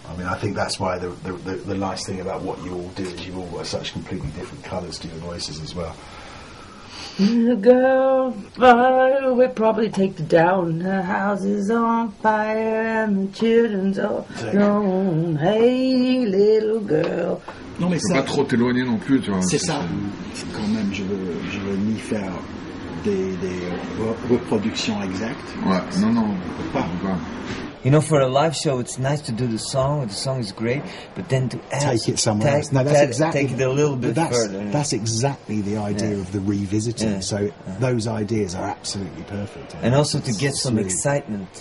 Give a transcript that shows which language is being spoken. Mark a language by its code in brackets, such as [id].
[en] I mean, I think that's why the nice thing about what you all do is you've all got such completely different colours to your voices as well. The girl will probably take it down. The house is on fire and the children's all alone. Hey, little girl. [fr] Non, mais ça, pas trop t'éloigner non plus, tu vois. C'est ça. Quand même, je veux ni faire des reproductions exactes. Ouais, non, pas. [en] You know, for a live show, it's nice to do the song is great, but then to take it somewhere else. No, that's exactly, take it a little bit further. That's exactly the idea of the revisiting. Yeah. So those ideas are absolutely perfect. And also to get some excitement.